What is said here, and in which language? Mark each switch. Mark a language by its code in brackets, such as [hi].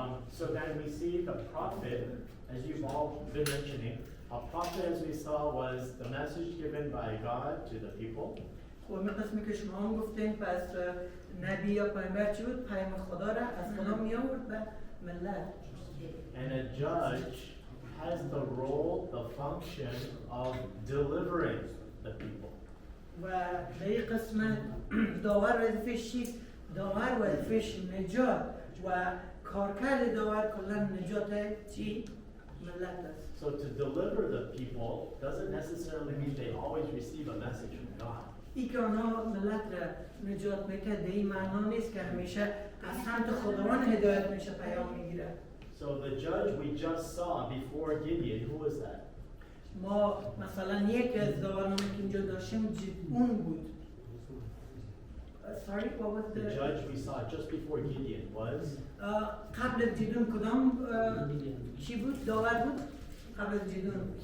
[en] So then we see the prophet, as you've all been mentioning, a prophet, as we saw, was the message given by God to the people. [fa] و من قسمی که شما هم گفتین پس نبی یا پیامبر چی بود؟ پیام خدا را از خدا می آورد به ملت. [en] And a judge has the role, the function of delivering the people. [fa] و به این قسمت داور وظیفش چیست؟ داور وظیفش نجات و کارکرد داور کلا نجات چی؟ ملت است. [en] So to deliver the people doesn't necessarily mean they always receive a message from God. [fa] ای که آنها ملت را نجات میکرد به این معنا نیست که همیشه از سمت خداوند هدایت میشه پیام میگیره. [en] So the judge we just saw before Gideon, who was that? [fa] ما مثلا یکی از داورانی که اینجا داشتیم اون بود. [en] Sorry, what was The judge we saw just before Gideon was? [fa] قبل از جدون کدام چی بود؟ داور بود؟ قبل از جدون